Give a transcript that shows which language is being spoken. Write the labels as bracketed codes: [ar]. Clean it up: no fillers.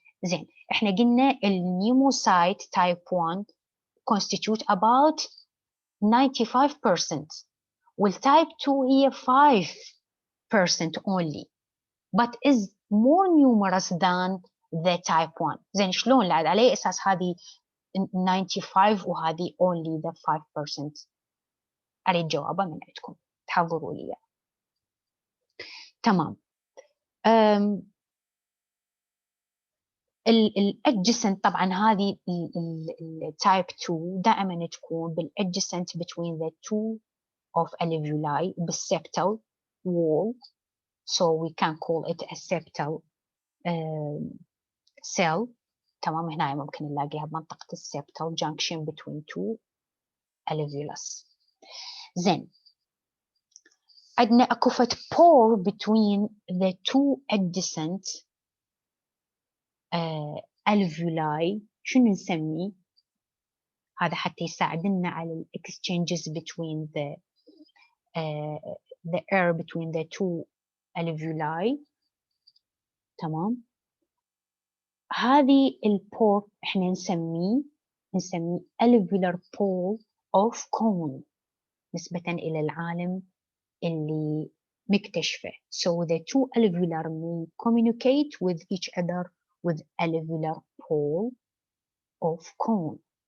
[ar] زين, احنا قلنا النيوموسايت [en] type 1 constitute about 95% والtype 2 هي 5% only but is more numerous than the type 1. [ar] زين شلون لعد على اساس هذه 95 وهذه [en] only the 5%؟ [ar] اريد جوابه من عندكم تحضروا لي. تمام. الادجسنت طبعا هذه التايب 2 دائما تكون بالادجسنت [en] between the two of alveoli بالseptal wall, so we can call it a septal cell. [ar] تمام, هنا ممكن نلاقيها بمنطقة السeptal junction [en] between two alveolus. [ar] زين, عندنا اكو فت pore [en] between the two adjacent alveoli, [ar] شنو نسميه؟ هذا حتى يساعدنا على ال exchanges [en] between the air between the two alveoli. [ar] تمام, هذه البور احنا نسميه alveolar pole of cone نسبة إلى العالم اللي مكتشفه. [en] So the two alveolar may communicate with each other with alveolar pole of cone.